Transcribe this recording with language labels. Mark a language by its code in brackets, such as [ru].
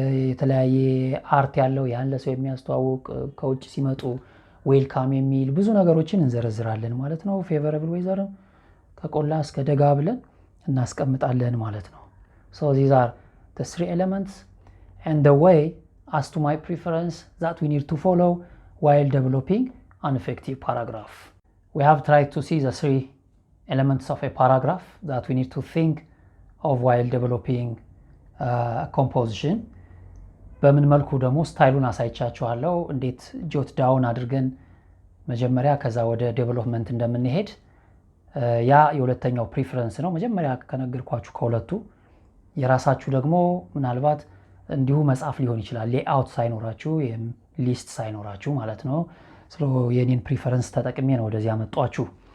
[am] የተለያየ አርት ያለው ያን ለሰው የሚያስተዋውቅ ከውጭ ሲመጡ ዌልካም የሚል ብዙ ነገሮችን እንዘረዝራለን ማለት ነው። ፌቨረብል ዌዘርም ከቆላ እስከ ደጋ ብለን እናስቀምጣለን ማለት ነው። [en] So these are the 3 elements and the way as to my preference that we need to follow while developing an effective paragraph. We have tried to see the 3 elements of a paragraph that we need to think of while developing composition. [am] በምን መልኩ ደግሞ ስታይሉን አሳይቻችኋለሁ እንዴት ጆት ዳውን አድርገን መጀመሪያ ከዛ ወደ ዴቨሎፕመንት እንደምንሄድ ያ የሁለተኛው ፕሪፈረንስ ነው። መጀመሪያ ከነገርኳችሁ ከሁለቱ የራሳችሁ ደግሞ ምናልባት እንዲሁ መጻፍ ሊሆን ይችላል ሌአውት ሳይኖራችሁ ሊስት ሳይኖራችሁ ማለት ነው። የኔን ፕሪፈረንስ ተጠቅሜ ነው ወደዚህ ያመጣችሁ።